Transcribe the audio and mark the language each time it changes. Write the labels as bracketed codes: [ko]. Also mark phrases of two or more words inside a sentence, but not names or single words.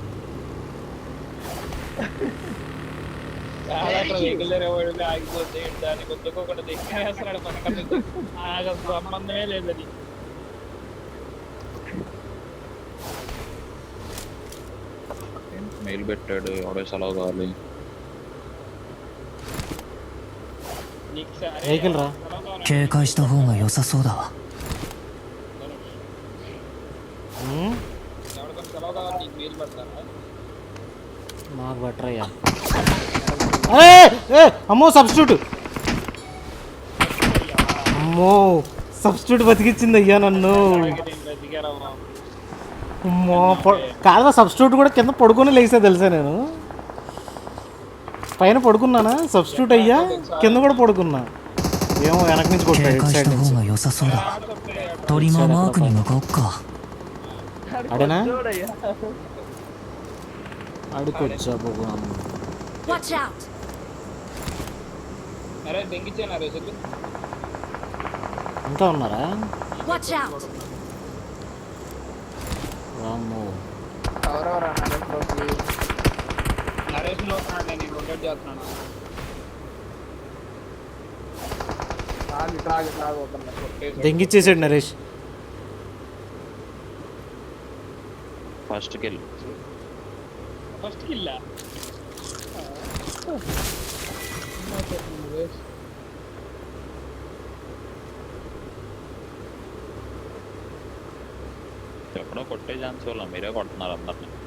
[te] వెహికల్ ఆగిపోతే దాన్ని కొద్దిగా దగ్గరేస్తున్నాడు పక్కన. సంబంధమే లేదు అది. మెయిల్ పెట్టాడు ఎవడో సెలవు కావాలి. వెహికల్ రా. [ja] 警戒した方が良さそうだわ。 [te] ఎవరికైనా సెలవు కావాలి నీకు మెయిల్ పెడతారా? మాకు బెటర్ అయ్యా. అమ్మో సబ్స్టిట్యూట్. అమ్మో సబ్స్టిట్యూట్ బతికిచ్చింది అయ్యా నన్ను. అమ్మో కాదా సబ్స్టిట్యూట్ కూడా కింద పడుకొని లేసా తెలుసా. నేను పైన పడుకున్నానా సబ్స్టిట్యూట్ అయ్యా, కింద కూడా పడుకున్నా. ఏమో వెనక నుంచి కొట్టాడు ఇటు సైడ్ నుంచి. అడేనా అడుకొచ్చా బాబు. [en] Watch out! [te] అరే దెంగిచ్చాను రే చెల్లి. ఇంకా ఉన్నారా? [en] Watch out! [te] వామ్మో ఎవరెవరా నరేష్ లో వస్తున్నాడు. నేను రొటేట్ చేస్తున్నాను. దెంగిచ్చేసాడు నరేష్. [en] first kill [te] ఎక్కడో కొట్టే ఛాన్స్ వల్ల మీరే కొడుతున్నారు అందరిని.